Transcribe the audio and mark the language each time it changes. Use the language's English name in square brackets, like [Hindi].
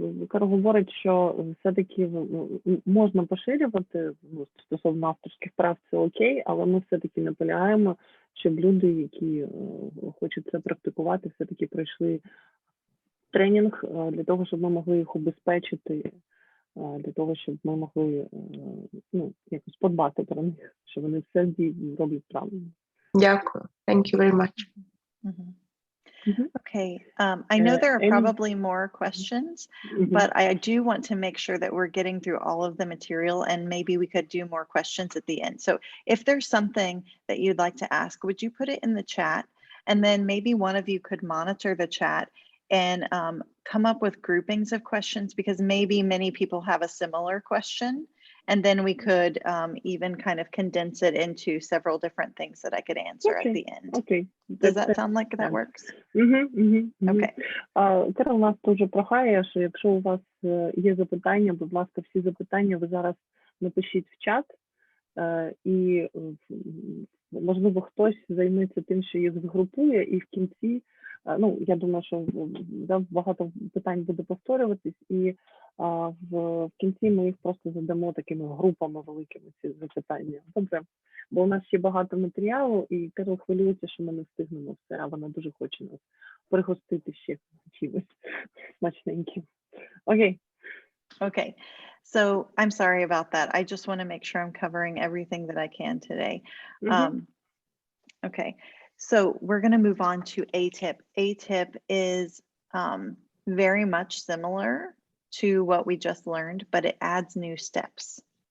[Ukrainian] Керол говорить, що все-таки можна поширювати, стосовно авторських прав це окей, але ми все-таки наполягаємо, щоб люди, які хочуть це практикувати, все-таки пройшли тренінг для того, щоб ми могли їх убезпечити, для того, щоб ми могли якось подбати про них, що вони все роблять правильно. Дякую. [English] Thank you very much. Okay, I know there are probably more questions, but I do want to make sure that we're getting through all of the material, and maybe we could do more questions at the end. So if there's something that you'd like to ask, would you put it in the chat? And then maybe one of you could monitor the chat and come up with groupings of questions, because maybe many people have a similar question. And then we could even kind of condense it into several different things that I could answer at the end. Okay. Does that sound like that works? Okay. [Ukrainian] Керол нас дуже прохає, що якщо у вас є запитання, будь ласка, всі запитання ви зараз напишіть в чат, і можливо хтось займеться тим, що їх згрупує, і в кінці, я думаю, що багато питань буде повторюватись, і в кінці ми їх просто задамо такими групами великими, ці запитання. Добре, бо у нас ще багато матеріалу, і Керол хвилюється, що ми не встигнемо все, а вона дуже хоче нас пригостити ще чимось смачненьким. Окей. [English] Okay, so I'm sorry about that. I just want to make sure I'm covering everything that I can today. Okay, so we're going to move on to ATIP. ATIP is very much similar to what we just learned, but it adds new steps.